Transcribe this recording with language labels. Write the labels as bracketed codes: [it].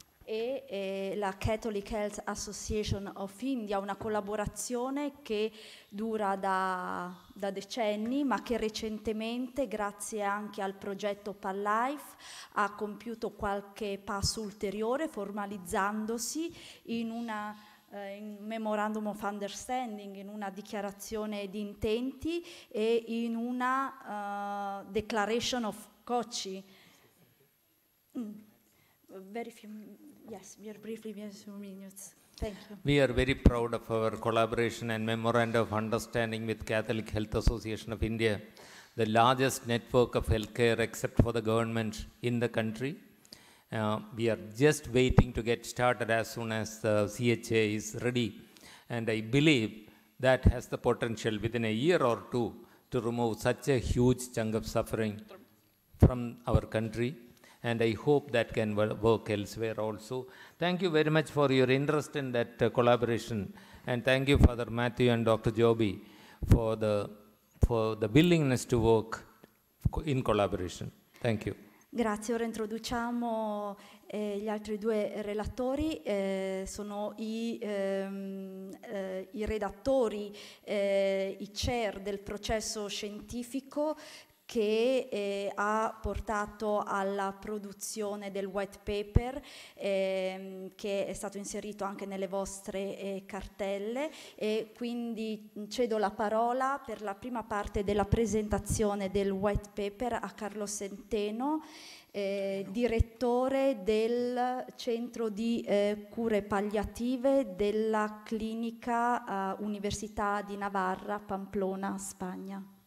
[it] e la Catholic Health Association of India, una collaborazione che dura da decenni, ma che recentemente, grazie anche al progetto Pallife, ha compiuto qualche passo ulteriore, formalizzandosi in una in Memorandum of Understanding, in una dichiarazione di intenti e in una Declaration of Kochi. [en] Very few, yes, very briefly, very few minutes. Thank you. We are very proud of our collaboration and memorandum of understanding with Catholic Health Association of India, the largest network of healthcare except for the government in the country. We are just waiting to get started as soon as the CHA is ready. And I believe that has the potential within a year or two to remove such a huge chunk of suffering from our country. And I hope that can work elsewhere also. Thank you very much for your interest in that collaboration. And thank you, Father Matthew and Dr. Joby, for the willingness to work in collaboration. Thank you. [it] Grazie, ora introduciamo gli altri due relatori, sono i redattori, i chair del processo scientifico che ha portato alla produzione del white paper che è stato inserito anche nelle vostre cartelle, e quindi cedo la parola per la prima parte della presentazione del white paper a Carlo Centeno, direttore del Centro di Cure Palliative della Clinica Università di Navarra, Pamplona, Spagna.